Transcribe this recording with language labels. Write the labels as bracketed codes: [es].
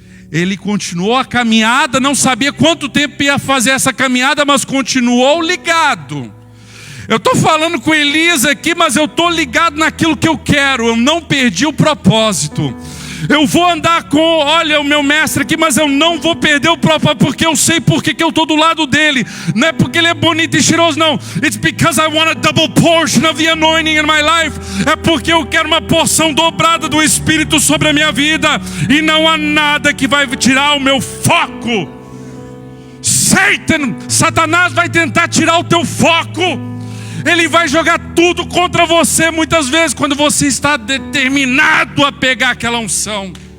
[pt] Ele continuou a caminhada, não sabia quanto tempo ia fazer essa caminhada, mas continuou ligado. Eu estou falando com Elias aqui, mas eu estou ligado naquilo que eu quero. Eu não perdi o propósito. Eu vou andar com, olha, o meu mestre aqui, mas eu não vou perder o propósito, porque eu sei porque que eu estou do lado dele. Não é porque ele é bonito e cheiroso, não. [en] It's because I want a double portion of the anointing in my life. [pt] É porque eu quero uma porção dobrada do Espírito sobre a minha vida. E não há nada que vai tirar o meu foco. Satanás vai tentar tirar o teu foco. Ele vai jogar tudo contra você muitas vezes quando você está determinado a pegar aquela unção.